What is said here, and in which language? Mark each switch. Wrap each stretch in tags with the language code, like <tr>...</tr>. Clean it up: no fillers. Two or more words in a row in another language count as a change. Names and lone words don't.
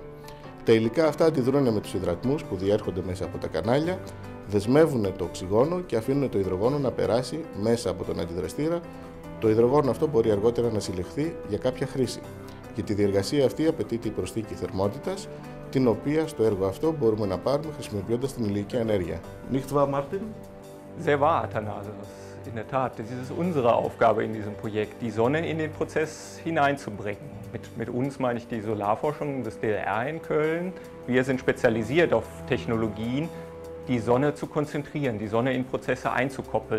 <el>Τα υλικά αυτά αντιδρούν με τους υδρατμούς που διέρχονται μέσα από τα κανάλια, δεσμεύουν το οξυγόνο και αφήνουν το υδρογόνο να περάσει μέσα από τον αντιδραστήρα. Το υδρογόνο αυτό μπορεί αργότερα να συλλεχθεί για κάποια χρήση. Για τη διεργασία αυτή απαιτείται η προσθήκη θερμότητας, την οποία στο έργο αυτό μπορούμε να πάρουμε χρησιμοποιώντας την ηλιακή ενέργεια.</el> <de>Nicht wahr, Martin? Sehr wahr, Athanasios. In der Tat, das ist unsere Aufgabe in diesem Projekt, die Sonne in den Prozess hineinzubringen. Mit uns meine ich die Solarforschung des DLR in Köln. Wir sind spezialisiert auf Technologien, die Sonne zu konzentrieren, die Sonne in Prozesse einzukoppeln.</de>